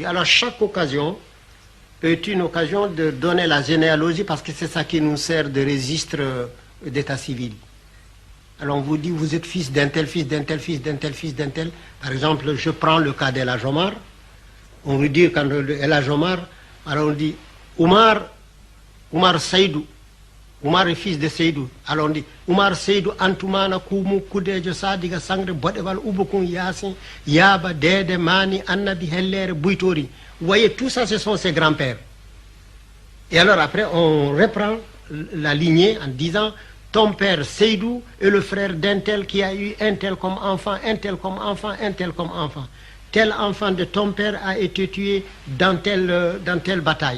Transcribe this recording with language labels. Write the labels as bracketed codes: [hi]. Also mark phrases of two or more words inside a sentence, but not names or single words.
[fr] Alors, chaque occasion est une occasion de donner la généalogie parce que c'est ça qui nous sert de registre d'état civil. Alors, on vous dit, vous êtes fils d'un tel, fils d'un tel, fils d'un tel, fils d'un tel. Par exemple, je prends le cas d'El Hadj Omar. On vous dit, quand El Hadj Omar, alors on dit, Oumar Seydou. Oumar est fils de Seydou. Alors on dit, Oumar Seydou, Antoumana, Koumou, Koudejo, Sadiga, Sangre, Bodeval, Oubokoun, Yassin, Yaba, Dede, Mani, Annabi, Heller, Bouitori. Vous voyez, tout ça, ce sont ses grands-pères. Et alors après, on reprend la lignée en disant, ton père Seydou est le frère d'un tel qui a eu un tel comme enfant, un tel comme enfant, un tel comme enfant. Tel enfant de ton père a été tué dans telle bataille.